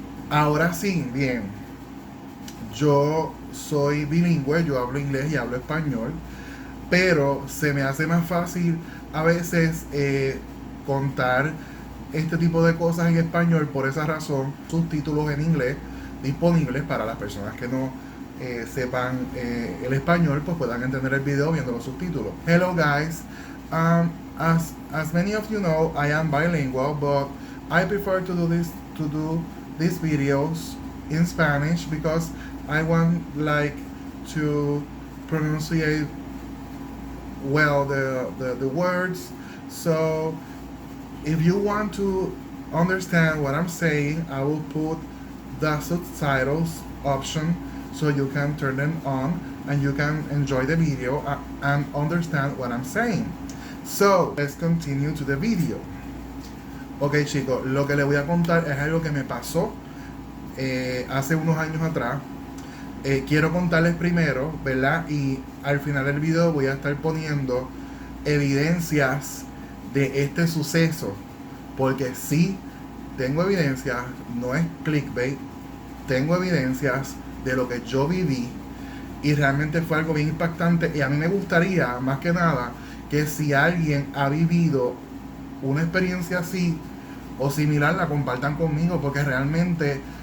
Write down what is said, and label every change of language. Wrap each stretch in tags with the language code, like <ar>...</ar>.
<es>Ahora sí, bien, yo soy bilingüe, yo hablo inglés y hablo español, pero se me hace más fácil a veces contar este tipo de cosas en español. Por esa razón, subtítulos en inglés disponibles para las personas que no sepan el español, pues puedan entender el video viendo los subtítulos.</es> <en>Hello guys, as many of you know, I am bilingual, but I prefer to do these videos in Spanish because I want to pronunciate well the words. So if you want to understand what I'm saying, I will put the subtitles option so you can turn them on and you can enjoy the video and understand what I'm saying. So let's continue to the video.</en> <es>Ok chicos, lo que les voy a contar es algo que me pasó hace unos años atrás. Quiero contarles primero, ¿verdad? Y al final del video voy a estar poniendo evidencias de este suceso, porque sí, tengo evidencias, no es clickbait, tengo evidencias de lo que yo viví y realmente fue algo bien impactante. Y a mí me gustaría, más que nada, que si alguien ha vivido una experiencia así o similar, la compartan conmigo, porque realmente</es>